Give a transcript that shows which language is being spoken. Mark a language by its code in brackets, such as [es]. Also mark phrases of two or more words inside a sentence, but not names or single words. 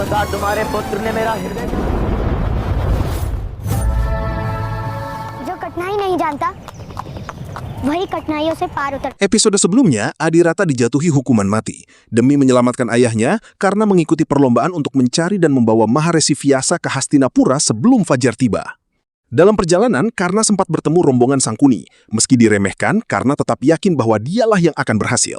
[hi] तुम्हारे पुत्र ने मेरा हृदय जो कठिनाई नहीं जानता वही कठिनाइयों से पार उतर. [id] Episode sebelumnya, Adirata dijatuhi hukuman mati demi menyelamatkan ayahnya karena mengikuti perlombaan untuk mencari dan membawa Maharesi Vyasa ke Hastinapura sebelum fajar tiba. Dalam perjalanan, Karna sempat bertemu rombongan Sangkuni, meski diremehkan karena tetap yakin bahwa dialah yang akan berhasil.